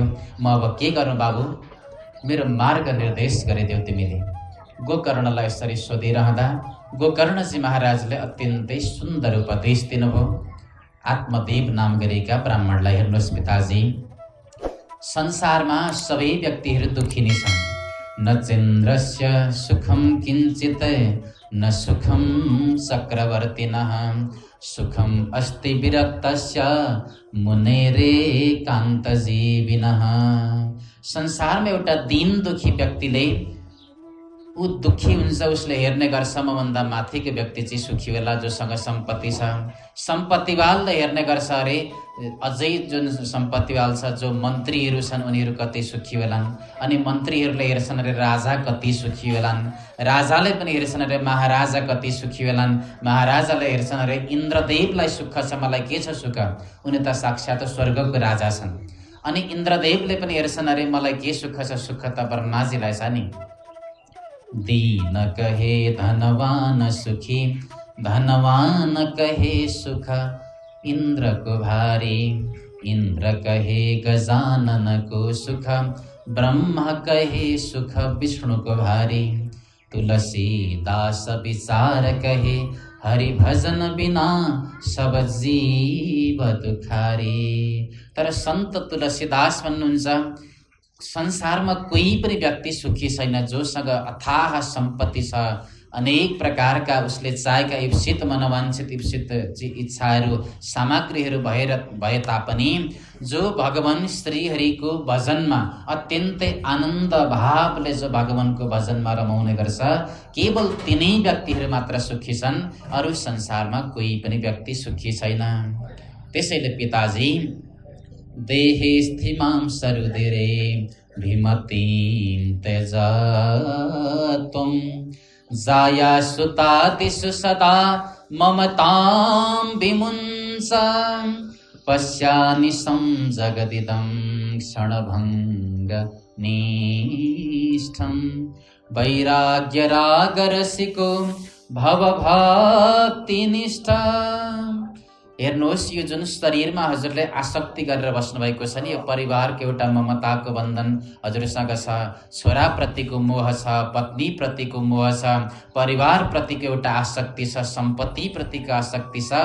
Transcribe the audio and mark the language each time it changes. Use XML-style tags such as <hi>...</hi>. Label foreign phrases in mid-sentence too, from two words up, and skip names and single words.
<ne>म अब के गरौँ बाबु, मेरो मार्ग निर्देश गरिदेऊ तिमीले। गोकर्णलाई यसरी सोधिरहँदा गोकर्णजी महाराजले अत्यन्तै सुन्दर उपदेश दिनुभयो। आत्मदेव नाम गरेका ब्राह्मणलाई, हेर्नुहोस् पिताजी, संसारमा सबै व्यक्तिहरू दुःखी नै छन्।</ne> <sa>न चन्द्रस्य सुखम किंचित न सुखम चक्रवर्तिनः सुखम अस्ति विरक्तस्य मुनेरे कान्तजीविनः।</sa> <ne>संसारमा एउटा दीन दुखी व्यक्तिले ऊ दुखी हुन्छ, उसले हेर्ने गर्छ मभन्दा माथिको व्यक्ति चाहिँ सुखी होला, जोसँग सम्पत्ति छ। सम्पत्तिवालले हेर्ने गर्छ अरे अझै जुन सम्पत्तिवाल छ, जो मन्त्रीहरू छन् उनीहरू कति सुखी होलान्। अनि मन्त्रीहरूले हेर्छन् अरे राजा कति सुखी होलान्। राजाले पनि हेर्छन् अरे महाराजा कति सुखी होलान्। महाराजाले हेर्छन् अरे इन्द्रदेवलाई सुख छ, मलाई के छ सुख, उनी त साक्षात् स्वर्गको राजा छन्। अनि इन्द्रदेवले पनि हेर्छन् अरे मलाई के सुख छ, सुख त ब्रह्माजीलाई छ नि।</ne> <hi>दीन कहे धनवान सुखी, धनवान कहे सुख इंद्र को भारी, इंद्र कहे गजानन को सुख, ब्रह्मा कहे सुख विष्णु को भारी। तुलसीदास विचार कहे हरि भजन बिना सब जीव दुखारी।</hi> <ne>तर संत तुलसीदास भन्नुहुन्छ संसारमा कोही पनि व्यक्ति सुखी छैन जोसँग अथाह सम्पत्ति छ, अनेक प्रकारका उसले चाहेका इप्सित मनवाञ्छित इप्सित इच्छाहरू सामग्रीहरू भए तापनि जो भगवान श्रीहरिको भजनमा अत्यन्तै आनन्द भावले जो भगवानको भजनमा रमाउने गर्छ, केवल तिनै व्यक्तिहरू मात्र सुखी छन्, अरू संसारमा कोही पनि व्यक्ति सुखी छैन। त्यसैले पिताजी</ne> <sa>देहे स्थिमां सरुदिरे भीमतीं त्यजत्वं जाया सुतादिषु सदा ममतां विमुञ्च पश्यानिशं जगदिदं क्षणभङ्ग निष्ठं वैराग्यरागरसिको भवभक्तिनिष्ठ।</sa> <ne>हेर्नुहोस्, यो जुन शरीरमा हजुरले आसक्ति गरेर बस्नुभएको छ नि, यो परिवारको एउटा ममताको बन्धन हजुरसँग छ। छोराप्रतिको मोह छ, पत्नीप्रतिको मोह छ, परिवारप्रतिको एउटा आसक्ति छ, सम्पत्तिप्रतिको आसक्ति छ।</ne>